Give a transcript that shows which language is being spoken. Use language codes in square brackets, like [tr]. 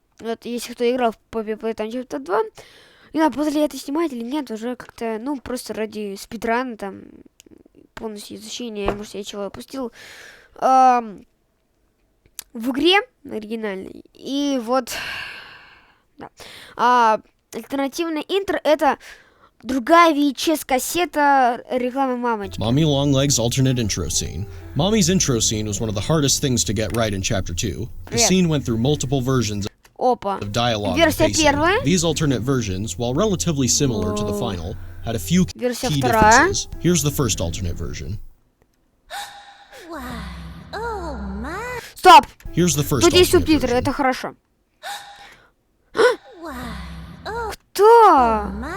[ru] Вот, если кто играл в PLAYTIME Chapter 2, не знаю, после это снимать или нет, уже как-то, ну, просто ради спидрана, там, полностью изучения, может, я чего опустил, в игре оригинальной, и вот, да, альтернативный интро — это другая VHS-кассета рекламы мамочки. [en] Mommy Longlegs alternate intro scene. Mommy's intro scene was one of the hardest things to get right in Chapter 2. The scene went through multiple versions of dialogue and pacing. These alternate versions, while relatively similar to the final, had a few key differences. Here's the first alternate version. [ru] Стоп! [en] Here's the first [ru] Тут есть субтитры, это хорошо. Кто?